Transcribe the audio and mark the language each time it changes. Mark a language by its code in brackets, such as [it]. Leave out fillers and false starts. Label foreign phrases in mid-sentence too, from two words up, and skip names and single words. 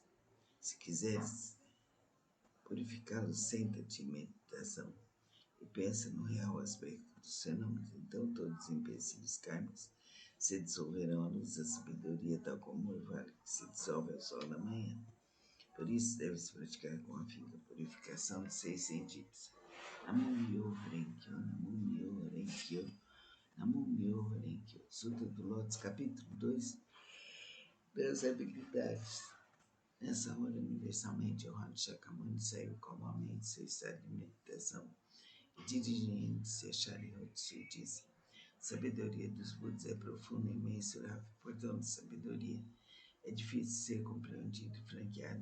[pt] Se quiseres purificá-los, senta-te em meditação e pensa no real aspecto dos fenômenos. Então todos os empecilhos kármicos se dissolverão à luz da sabedoria, tal como o orvalho que se dissolve ao sol da manhã. Por isso deve-se praticar com afinco a purificação dos 6 sentidos. [ja] Namo-myo Renkyo, Namo-myo Renkyo, Namo-myo Renkyo. [pt] Sutra do Lótus, capítulo 2, das habilidades. Nessa hora, universalmente, o Raja Shakyamuni saiu calmamente seu estado de meditação e, dirigindo-se a Sharyotsu, disse: a sabedoria dos Budas é profunda e imensurável, portanto, sabedoria é difícil ser compreendido e franqueado.